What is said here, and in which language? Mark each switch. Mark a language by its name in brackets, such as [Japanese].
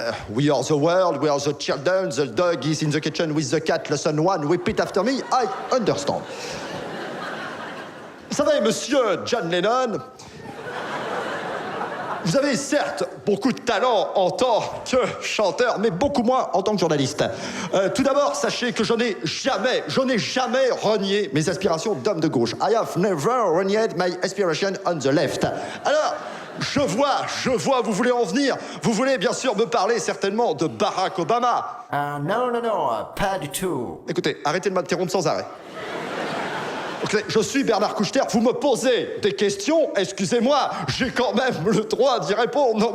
[English] We are the world, we are the children, the dog is in the kitchen with the cat, lesson one, repeat after me, I understand. [French] Vous savez, monsieur John Lennon, vous avez certes beaucoup de talent en tant que chanteur, mais beaucoup moins en tant que journaliste. Tout d'abord, sachez que je n'ai jamais renié mes aspirations d'homme de gauche. [English] I have never renied my aspiration on the left. [French] Alors, je vois, vous voulez en venir. Vous voulez bien sûr me parler certainement de Barack Obama. Non, pas du tout. Écoutez, arrêtez de m'interrompre sans arrêt. Je suis Bernard Kouchner, vous me posez des questions, excusez-moi, j'ai quand même le droit d'y répondre.